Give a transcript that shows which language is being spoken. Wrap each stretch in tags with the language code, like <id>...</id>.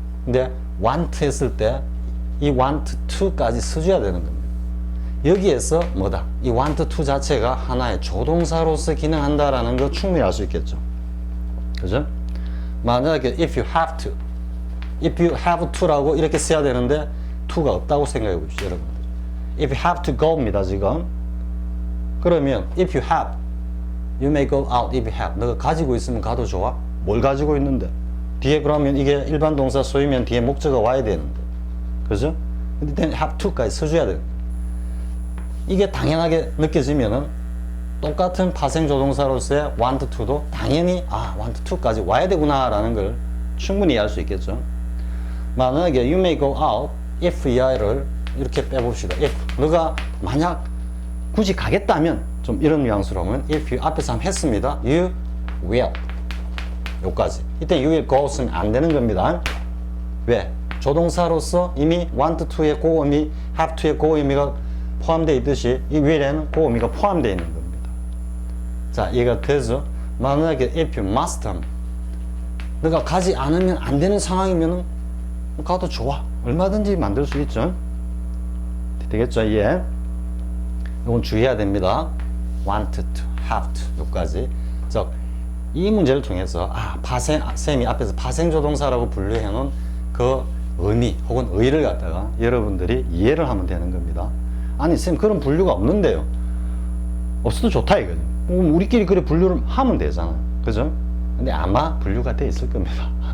<ko>근데 want 했을 때 이 want to까지 써줘야 되는 겁니다. 여기에서 뭐다? 이 want to 자체가 하나의 조동사로서 기능한다라는 거 충분히 알 수 있겠죠. 그죠? 만약에</ko> <en>if you have to,</en> <ko>if you have to라고 이렇게 써야 되는데 to가 없다고 생각해 보십시오, 여러분.</ko> <en>If you have to go입니다,</en> <ko>지금. 그러면</ko> <en>if you have, you may go out if you have.</en> <ko>너가 가지고 있으면 가도 좋아? 뭘 가지고 있는데? 뒤에 그러면 이게 일반 동사 소이면 뒤에 목적어가 와야 되는데. 그죠? 근데 have to까지 써줘야 되는 거예요. 이게 당연하게 느껴지면은 똑같은 파생 조동사로서의 want to도 당연히 want to까지 와야 되구나라는 걸 충분히 이해할 수 있겠죠. 만약에</ko> <en>you may go out if</en> <ko>이하를 이렇게 빼봅시다. if 너가 만약 굳이 가겠다면 좀 이런 뉘앙스로 하면</ko> <en>if you</en> <ko>앞에서 한번 했습니다.</ko> <en>you will</en> <ko>요까지. 이때</ko> <en>you will go</en> <ko>쓰면 안 되는 겁니다. 왜? 조동사로서 이미 want to의 그 의미, have to의 그 의미가 포함되어 있듯이 이 will에는 그 의미가 포함되어 있는 겁니다. 자, 이해가 되죠? 만약에</ko> <en>if you must</en> <ko>하면 너가 가지 않으면 안 되는 상황이면 가도 좋아. 얼마든지 만들 수 있죠. 되겠죠? 예. 이건 주의해야 됩니다.</ko> <en>want to, have to</en> <ko>요까지. 즉, 이 문제를 통해서 쌤이 앞에서 파생조동사라고 분류해놓은 그 의미 혹은 의의를 갖다가 여러분들이 이해를 하면 되는 겁니다. 아니 쌤 그런 분류가 없는데요. 없어도 좋다 이거죠. 우리끼리 그래 분류를 하면 되잖아. 그죠? 근데 아마 분류가 돼 있을 겁니다.</ko>